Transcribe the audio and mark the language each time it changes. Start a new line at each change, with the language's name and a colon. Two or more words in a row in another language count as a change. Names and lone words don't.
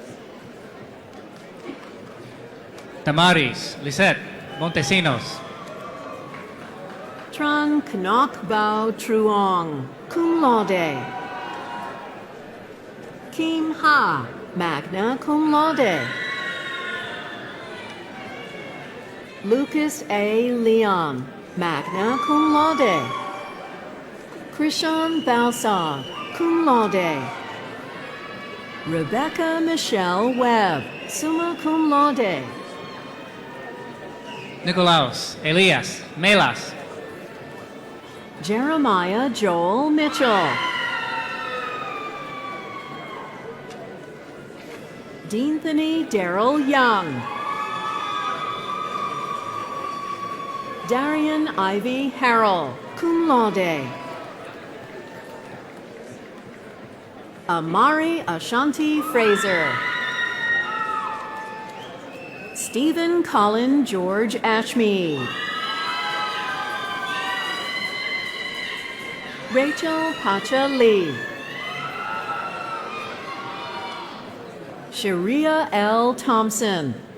English: Tamaris Lisette Montesinos. Tran Knock Bao Truong,
Latin: cum laude.
English: Kim Ha,
Latin: magna cum laude.
English: Lucas A. Leon,
Latin: magna cum laude.
English: Krishan Balsad,
Latin: cum laude.
English: Rebecca Michelle Webb,
Latin: summa cum laude.
English: Nicolaus Elias Melas. Jeremiah Joel Mitchell. Deanthony Darrell Young. Darian Ivy Harrell,
Latin: cum laude.
English: Amari Ashanti Fraser. Stephen Colin George Ashmead. Rachel Pacha Lee. Sharia L. Thompson.